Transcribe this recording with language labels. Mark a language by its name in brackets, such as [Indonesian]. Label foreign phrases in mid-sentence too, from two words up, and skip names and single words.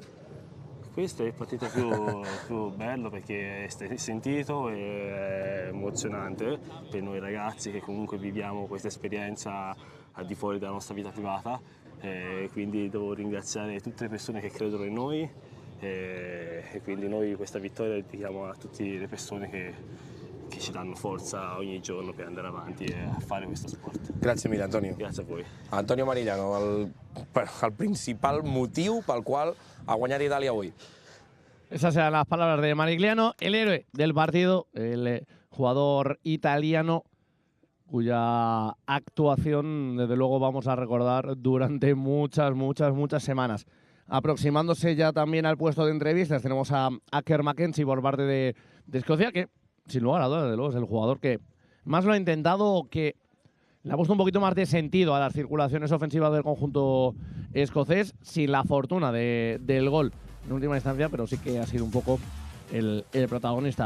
[Italian] Questo è il partito più bello perché è sentito e è emozionante per noi ragazzi che comunque viviamo questa esperienza al di fuori della nostra vita privata, quindi devo ringraziare tutte le persone che credono in noi e quindi noi questa vittoria la dedichiamo a tutte le persone che ci danno forza ogni giorno per andare avanti e a fare questo sport. Grazie mille, Antonio. Grazie a voi. Antonio Marigliano, [Catalan] el principal motiu pel qual ha guanyat Itàlia avui. [Spanish] Esas eran las palabras de Marigliano, el héroe del partido, el jugador italiano cuya actuación, desde luego, vamos a recordar durante muchas semanas. Aproximándose ya también al puesto de entrevistas, tenemos a Kerr Mackenzie por parte de Escocia, que sin lugar a dudas, desde luego, es el jugador que más lo ha intentado, que le ha puesto un poquito más de sentido a las circulaciones ofensivas del conjunto escocés, sin la fortuna del gol en última instancia, pero sí que ha sido un poco el protagonista.